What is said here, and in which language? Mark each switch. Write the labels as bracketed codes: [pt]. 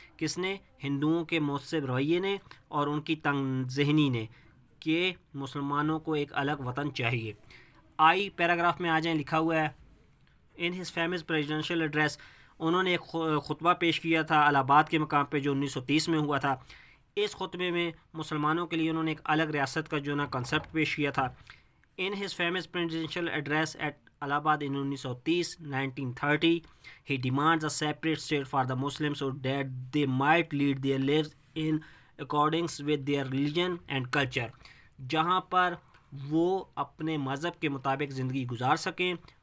[ur] کس نے؟ ہندوؤں کے متعصب رویے نے اور ان کی تنگ ذہنی نے، کہ مسلمانوں کو ایک الگ وطن چاہیے. آئی پیراگراف میں آ جائیں، لکھا ہوا ہے [en] in his famous presidential address, [ur] انہوں نے ایک خطبہ پیش کیا تھا الہ آباد کے مقام پہ جو 1930 میں ہوا تھا. اس خطبے میں مسلمانوں کے لیے انہوں نے ایک الگ ریاست کا جو نا کنسیپٹ پیش کیا تھا. [en] In his famous presidential address at Allahabad in 1930, he demands a separate state for the Muslims so that they might lead their lives in accordance with their religion and culture. [ur] جہاں پر وہ اپنے مذہب کے مطابق زندگی گزار سکیں.